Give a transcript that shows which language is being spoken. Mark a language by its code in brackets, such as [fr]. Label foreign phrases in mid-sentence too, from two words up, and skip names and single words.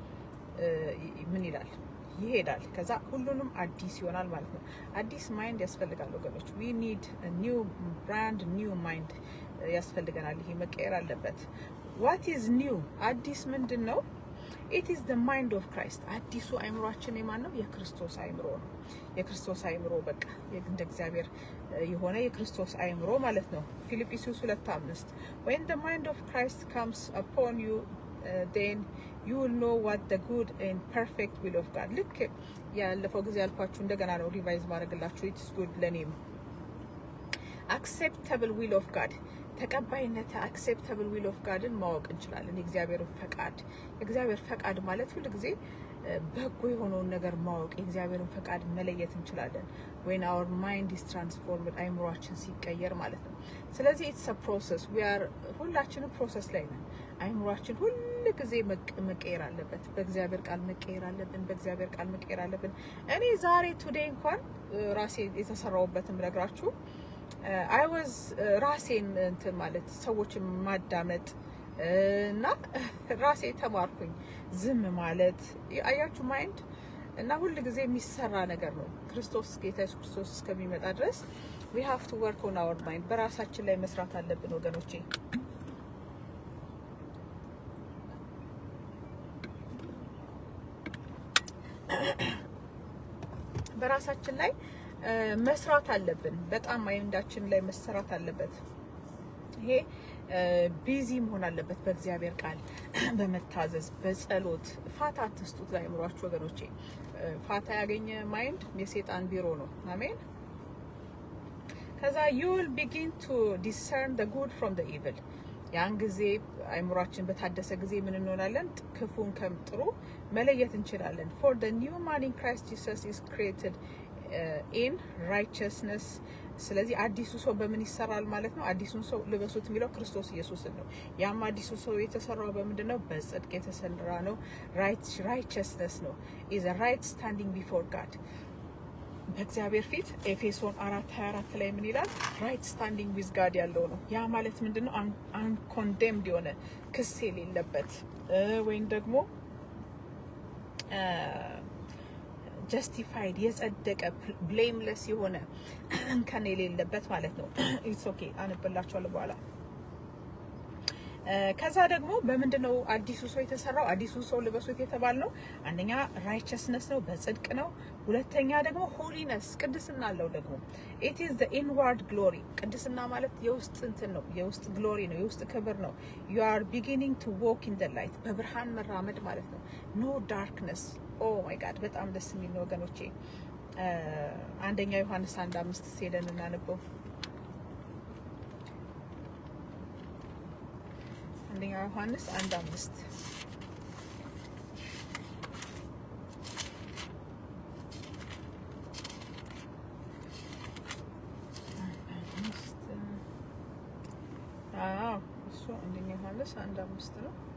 [am] ምን ይላል ይሄዳል። ከዛ ሁሉንም አዲስ ይሆናል ማለት ነው። አዲስ ማይንድ ያስፈልጋል ወገኖች። [en] we need a new brand new mind [am] ያስፈልገናል። ይሄ መቀየር አለበት። [en] what is new [am] አዲስ ምንድነው? [en] it is the mind of Christ [am] አዲሱ አይምሮአችን የማን ነው? የክርስቶስ አይምሮ ነው። የክርስቶስ አይምሮ በቃ እንደ እግዚአብሔር የሆነ የክርስቶስ አይምሮ ማለት ነው። ፊልጵስዩስ 2:5 [en] when the mind of Christ comes upon you then you will know what the good and perfect will of God [am] ልክ ያለፈው ጊዜ ያልኳችሁ እንደገና ነው ሪቫይዝ ማድረግላችሁ [en] it's good [am] ለኔም [en] acceptable will of God [am] ተቀባይነት [en] acceptable will of God [am] ን ማወቅ እንችላለን። የእግዚአብሔር ፈቃድ ማለት ሁሉ ጊዜ በጎ የሆነውን ነገር ማወቅ የእግዚአብሔርን ፈቃድ መለየት እንችላለን። [en] when our mind is transformed [am] አይምሮአችን ሲቀየር ማለት ነው። ስለዚህ [en] it's a process we are [am] ሁላችንም ፕሮሰስ ላይ ነን። አይምሮአችን ሁሉ ጊዜ መቀየር አለበት። በእግዚአብሔር ቃል መቀየር አለብን። በእግዚአብሔር ቃል መቀየር አለብን። እኔ ዛሬ ቱዴይ እንኳን ራሴ የተሰራውበትም ነግራችሁ [en] I was [am] ራሴን እንትን ማለት ሰዎችን ማዳመጥ እና ራሴ ተማርኩኝ። ዝም ማለት አያችሁ ማይንድ እና ሁሉ ጊዜ የሚሰራ ነገር ነው። ክርስቶስ ጌታ ኢየሱስ ክርስቶስ እስከሚመጣ ድረስ [en] we have to work on our mind [am] በራሳችን ላይ መስራት አለብን ወገኖቼ። በራሳችን ላይ መስራት አለብን። በጣም ማይንዳችን ላይ መሰራት አለበት። ይሄ ቢዚ መሆን አለበት በእግዚአብሔር ቃል በመታዘዝ በጸሎት። ፋታ አትስጡት ለአእምሯችሁ ወገኖቼ። ፋታ ያገኘ ማይንድ የሰይጣን ቢሮ ነው። አሜን። [en] ከዛ you will begin to discern the good from the evil [am] ያን ጊዜ አእምሯችን በታደሰ ጊዜ ምን እንሆናለን? ክፉን ከጥሩ መለየት እንችላለን። [en] for the new man in Christ Jesus is created in righteousness [am] ስለዚህ አዲሱ ሰው በምን ይሰራል ማለት ነው? አዲሱን ሰው ልበሱት የሚለው ክርስቶስ ኢየሱስን ነው። ያም አዲሱ ሰው የተሰራው በምንድነው? በጽድቅ የተሰራ ነው። righteousness ነው [en] is a right standing before God [am] በእግዚአብሔር ፊት ኤፌሶን 4:24 ላይ ምን ይላል? [en] right standing with God [am] ያለው ነው። ያ ማለት ምንድነው? uncondemned የሆነ ክስ የሌለበት ወይም ደግሞ justified የጸደቀ blameless የሆነ እንከን የሌለበት ማለት ነው። [en] it's okay [am] አንብላችኋለሁ በኋላ። ከዛ ደግሞ በምንድነው አዲሱ ሰው የተሰራው? አዲሱ ሰው ልበሱት የተባልነው አንደኛ righteousness ነው በጽድቅ ነው። ሁለተኛ ደግሞ holiness ቅድስና አለው ደግሞ it [en] is the inward glory [am] ቅድስና ማለት የውስጥ እንትን ነው፣ የውስጥ glory ነው፣ የውስጥ ክብር ነው። [en] you are beginning to walk in the light [am] በብርሃን መራመድ ማለት ነው። [en] no darkness oh my god [am] በጣም ደስ የሚል ነው ወገኖቼ። አንደኛ ዮሐንስ 1:5 ሄደን እናነበው። አንደኛ ዮሐንስ 1:5 እሱ አንደኛ ዮሐንስ 1:5 ነው።